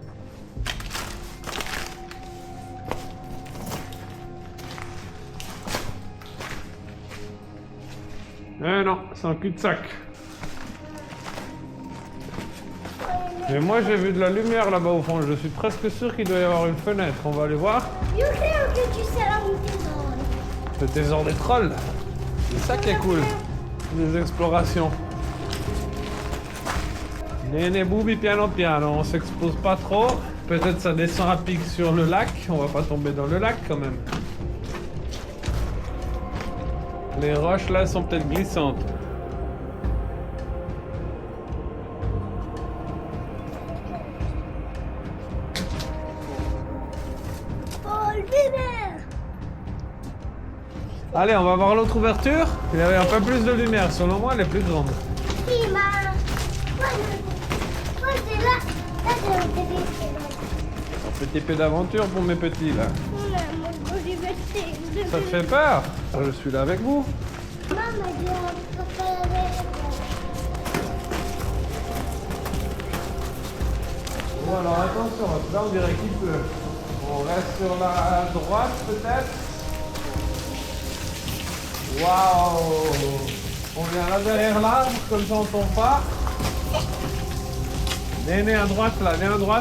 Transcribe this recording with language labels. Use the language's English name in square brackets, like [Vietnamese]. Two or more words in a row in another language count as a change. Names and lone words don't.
[French] Eh non, c'est un cul-de-sac. Mais moi j'ai vu de la lumière là-bas au fond, je suis presque sûr qu'il doit y avoir une fenêtre. On va aller voir. [Italian] Io credo che ci sarà un tesoro. [French] Le trésor des trolls. C'est ça qui est cool. Des explorations. Néné Booby piano piano, on s'expose pas trop. Peut-être ça descend à pic sur le lac. On va pas tomber dans le lac quand même. Les roches là sont peut-être glissantes. Oh, il lumière. Allez, on va voir l'autre ouverture. Il y avait un peu plus de lumière. Selon moi, elle est plus grande. [Italian] Sì, ma forse là c'è un tedesco. [French] Un petit peu d'aventure pour mes petits là. [Italian] Non è molto divertente. [French] Ça te fait peur? Je suis là avec vous. [Italian] Mamma gliela fa vedere. [French] Bon alors attention, là on dirait qu'il pleut. On reste sur la droite peut-être. Waouh! On vient là derrière l'arbre, comme ça on tombe pas. Néné à droite là, viens à droite.